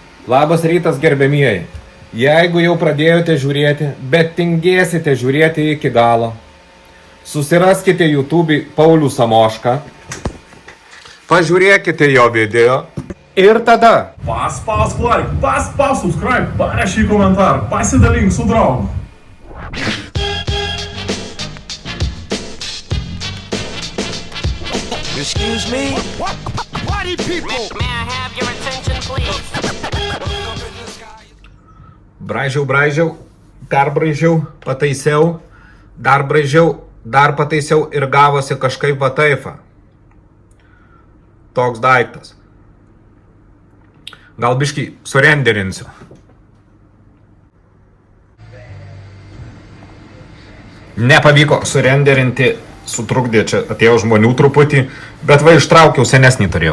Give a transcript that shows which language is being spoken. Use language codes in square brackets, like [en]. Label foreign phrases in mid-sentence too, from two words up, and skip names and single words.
[lt] Labas rytas, gerbėmieji. Jeigu jau pradėjote žiūrėti, bet tingėsite žiūrėti iki galo, susiraskite YouTube Paulių Samošką, pažiūrėkite jo video ir tada Paspausk like, paspausk subscribe, parašyk komentarą, pasidalink su draugu. [en] Excuse me? Party people! May I have your attention, please? [lt] braižiau, perbraižiau, pataisiau, dar braižiau, dar pataisiau ir gavosi kažkaip va taifa. Toks daiktas. Gal biškį surenderinsiu. Nepavyko surenderinti, sutrukdė, čia atėjo žmonių truputį, bet va ištraukiau, senesnį turėjau.